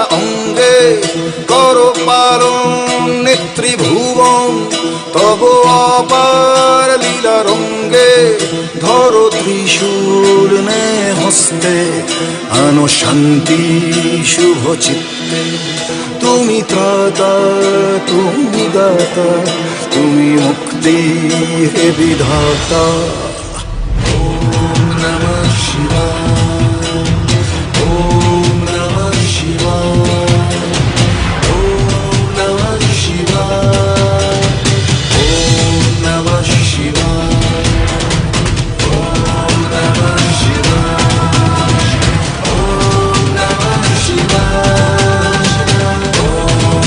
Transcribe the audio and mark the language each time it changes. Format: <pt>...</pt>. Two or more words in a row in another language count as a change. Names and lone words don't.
<bn>অঙ্গে কর পালন নেত্রীভুবন তব অপার লীলা রঙ্গে ধরো ত্রিশূল নে হস্তে আনো শান্তি শুভ চিত্তে তুমি ত্রাতা তুমি দাতা তুমি মুক্তি হে বিধাতা</bn> <sa>ওম নমঃ শিবায় ওম নমঃ শিবায় ওম নমঃ শিবায় ওম নমঃ শিবায় ওম নমঃ শিবায় ওম নমঃ শিবায় ওম</sa>